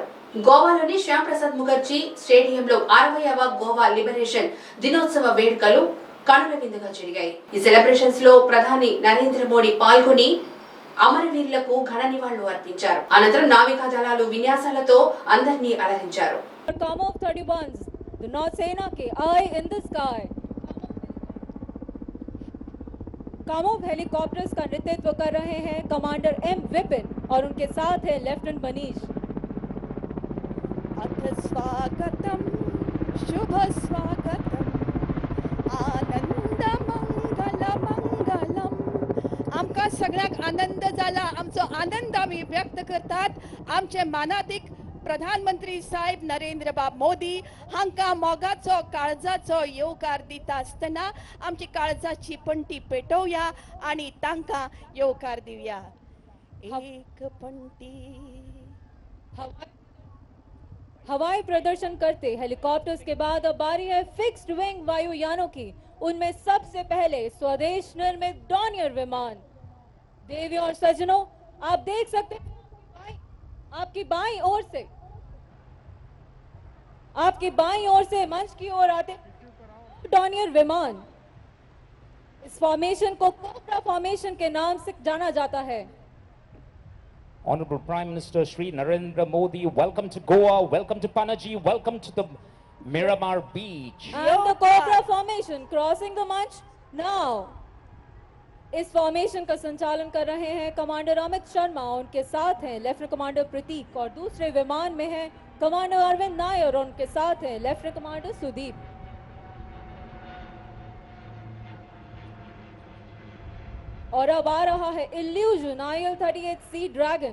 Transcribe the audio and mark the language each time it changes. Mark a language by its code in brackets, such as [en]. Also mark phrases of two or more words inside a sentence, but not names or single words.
[te] గోవాలోని శ్యామ్ ప్రసాద్ ముఖర్జీ స్టేడియంలో 60వ గోవా లిబరేషన్ దినోత్సవ వేడుకలు కనుల విందుగా జరిగాయి. ఈ సెలబ్రేషన్స్ లో ప్రధాని నరేంద్ర మోడీ పాల్గొని అమరవీరులకు ఘన నివాళులు అర్పించారు. అనంతరం నావికా దళాలు విన్యాసాలతో అందరినీ అలరించారు. [hi] The North Sena के Eye in the Sky कामोव हेलीकॉप्टर्स का नेतृत्व कर रहे हैं कमांडर एम विपिन और उनके साथ है लेफ्टिनेंट मनीष। [sa] अथ स्वागतम शुभ स्वागतम आनंद मंगल मंगलम। [kok] आमका सगळ्यांक आनंद जाला, आमचो आनंद आमी व्यक्त करतात. आमचे मानाधिक प्रधानमंत्री साहेब नरेंद्र बाब मोदी हांका मोगाचो काळजाचो येवकार दिता आसतना आमची काळजाची पंटी पेटोवया आणि तांकां येवकार दिवया. एक पंटी [hi] हवाई प्रदर्शन करते हेलीकॉप्टर्स के बाद अब बारी है फिक्स्ड विंग वायुयानों की। उनमें सबसे पहले स्वदेश निर्मित डॉनियर विमान। देवियों और सज्जनों, आप देख सकते हैं आपकी बाईं ओर से मंच की ओर आते डॉनियर विमान। इस फॉर्मेशन को कोबरा फॉर्मेशन के नाम से जाना जाता है। [en] Honorable Prime Minister Shri Narendra Modi, welcome to Goa, welcome to Panaji, welcome to the Miramar Beach. And the Cobra formation crossing the मंच now. [hi] इस फॉर्मेशन का संचालन कर रहे हैं कमांडर अमित शर्मा, उनके साथ हैं लेफ्टिनेंट कमांडर प्रतीक और दूसरे विमान में है कमांडर अरविंद नायर और उनके साथ हैं लेफ्टिनेंट कमांडर सुदीप। और अब आ रहा है इल्यूजन IL-38C ड्रैगन।